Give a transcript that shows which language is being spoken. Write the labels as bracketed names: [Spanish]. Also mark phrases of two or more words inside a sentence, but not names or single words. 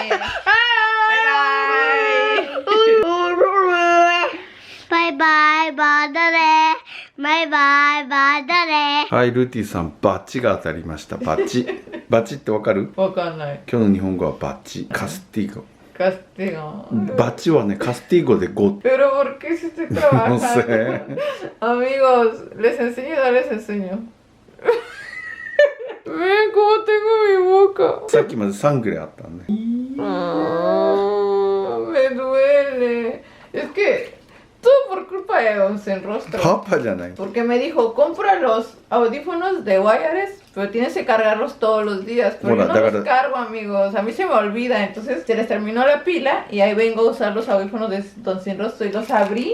[English] Bye bye. Bye bye. [Japanese] はい、ルーティさんバッチが当たりました。バッチ。バッチってわかる？わかんない。今日の日本語はバッチ。カスティゴ。バッチはね、カスティゴで 5。 [Spanish] Pero ¿por qué se estoy trabajando? No sé. Amigos, les enseño. Ven cómo tengo mi boca. [Japanese] さっきまで3ぐらいあったんね。 [Spanish] Me duele. Es que todo por culpa de Don Sin Rostro. Papá ya no. Porque me dijo, compra los audífonos de wireless, pero tienes que cargarlos todos los días. Pero bueno, yo no los cargo, amigos. A mí se me olvida. Entonces se les terminó la pila y ahí vengo a usar los audífonos de Don Sin Rostro y los abrí.